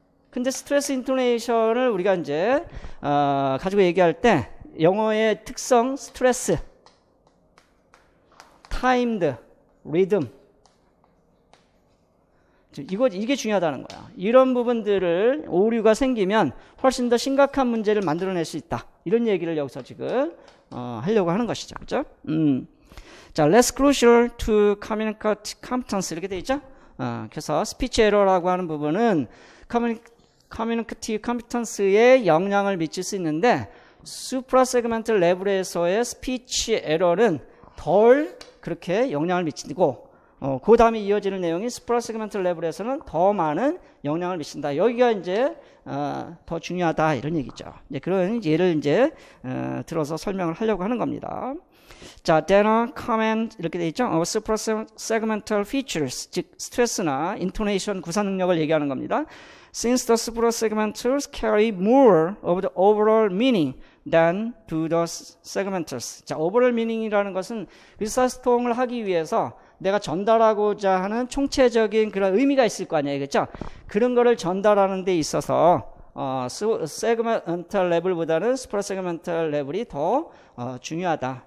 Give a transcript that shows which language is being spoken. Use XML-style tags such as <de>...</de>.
<ko>근데 스트레스 인토네이션을 우리가 이제 가지고 얘기할 때 영어의 특성 스트레스, 타임드, 리듬 이게 중요하다는 거야. 이런 부분들을 오류가 생기면 훨씬 더 심각한 문제를 만들어낼 수 있다. 이런 얘기를 여기서 지금 하려고 하는 것이죠. 그죠?</ko> <en>자, less crucial to communicate competence 이렇게 돼 있죠?</en> <ko>그래서 speech error라고 하는 부분은 communicative competence에 영향을 미칠 수 있는데 suprasegmental level에서의 speech error는 덜 그렇게 영향을 미치고 그 다음에 이어지는 내용이 suprasegmental level에서는 더 많은 영향을 미친다. 여기가 이제 더 중요하다 이런 얘기죠. 이제 그런 예를 이제 들어서 설명을 하려고 하는 겁니다. 자, data, comment 이렇게 돼 있죠. suprasegmental features 즉 스트레스나 인토네이션 구사 능력을 얘기하는 겁니다.</ko> <en>Since the suprasegmentals carry more of the overall meaning than do the segmentals.</en> <ko>자, overall meaning이라는 것은 의사소통을 하기 위해서 내가 전달하고자 하는 총체적인 그런 의미가 있을 거 아니에요. 그렇죠? 그런 거를 전달하는 데 있어서 세그멘탈 레벨보다는 수프라세그멘탈 레벨이 더 중요하다.</ko>